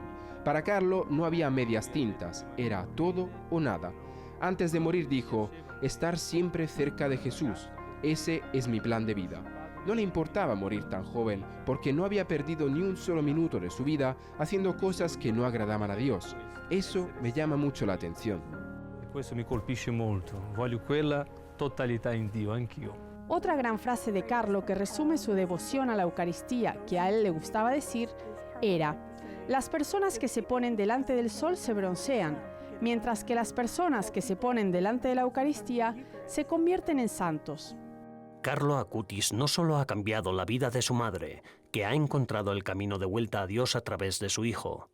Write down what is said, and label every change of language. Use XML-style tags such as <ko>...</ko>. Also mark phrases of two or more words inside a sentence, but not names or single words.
<es>Para Carlo no había medias tintas, era todo o nada. Antes de morir dijo, estar siempre cerca de Jesús, ese es mi plan de vida. No le importaba morir tan joven porque no había perdido ni un solo minuto de su vida haciendo cosas que no agradaban a Dios. Eso me llama mucho la atención.</es> <it>Questo mi colpisce molto. Voglio quella totalità in Dio, anch'io.</it> <es>Otra gran frase de Carlo que resume su devoción a la Eucaristía, que a él le gustaba decir, era: las personas que se ponen delante del sol se broncean, mientras que las personas que se ponen delante de la Eucaristía se convierten en santos. Carlo Acutis no solo ha cambiado la vida de su madre, que ha encontrado el camino de vuelta a Dios a través de su hijo.</es>